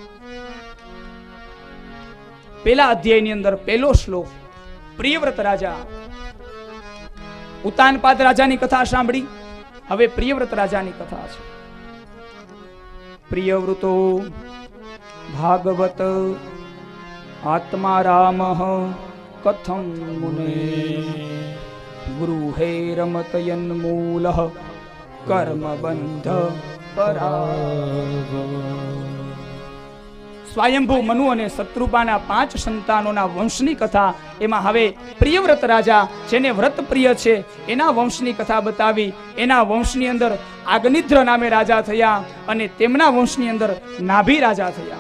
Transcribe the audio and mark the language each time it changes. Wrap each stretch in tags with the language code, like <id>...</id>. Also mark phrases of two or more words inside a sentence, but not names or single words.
<gu>પહેલા અધ્યાયની અંદર પહેલો શ્લોક, પ્રિયવ્રત રાજા. ઉતાનપાદ રાજાની કથા સાંભળી, હવે પ્રિયવ્રત રાજાની કથા છે.</gu> <sa>પ્રિયવ્રતો ભાગવત આત્મા રામ कथं मुने गृहे रमतयन्मूलः कर्मबन्ध पराभव।</sa> <gu>સ્વયંભૂ મનુ અને શત્રુપાના 5 સંતાનોના વંશની કથા એમાં હવે પ્રિયવ્રત રાજા જેને વ્રત પ્રિય છે એના વંશની કથા બતાવી. એના વંશની અંદર આગનિદ્ર નામે રાજા થયા અને તેમના વંશની અંદર નાભી રાજા થયા.</gu>